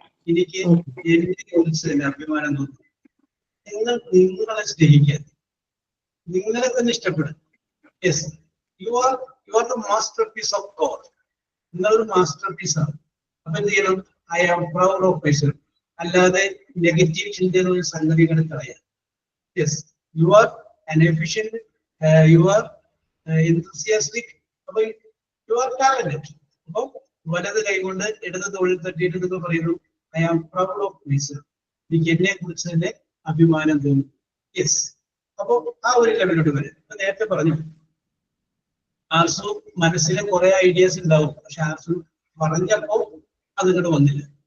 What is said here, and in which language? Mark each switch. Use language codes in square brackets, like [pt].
[ml] എനിക്ക് എന്നെ കുറിച്ച് തന്നെ അഭിമാനം തോന്നുന്നു. നിങ്ങളെ സ്നേഹിക്കുക, നിങ്ങളെ തന്നെ ഇഷ്ടപ്പെടും. [en] Yes, you are the masterpiece of God. [ml] നിങ്ങളൊരു മാസ്റ്റർ പീസ് ആണ്. അപ്പൊ എന്ത് ചെയ്യണം? [en] I am proud of myself. [ml] അല്ലാതെ നെഗറ്റീവ് ചിന്തയുള്ള സംഗതികൾ കളയാം. [en] Yes, you are an efficient, you are enthusiastic, അപ്പൊ you are talented. [ml] അപ്പൊ വലത് കൈകൊണ്ട് ഇടത് തോളിൽ തട്ടിയിട്ട് നിങ്ങൾ പറയുന്നു, [en] I am proud of myself. [ml] എനിക്ക് എന്നെ കുറിച്ച് തന്നെ അഭിമാനം തോന്നും. യെസ്, അപ്പൊ ആ ഒരു ലെവലിലോട്ട് വരും. നേരത്തെ പറഞ്ഞു ആർസു മനസ്സിലെ കുറെ ഐഡിയാസ് ഉണ്ടാവും, പക്ഷെ ആർസു പറഞ്ഞപ്പോ അത് ഇങ്ങോട്ട് വന്നില്ല.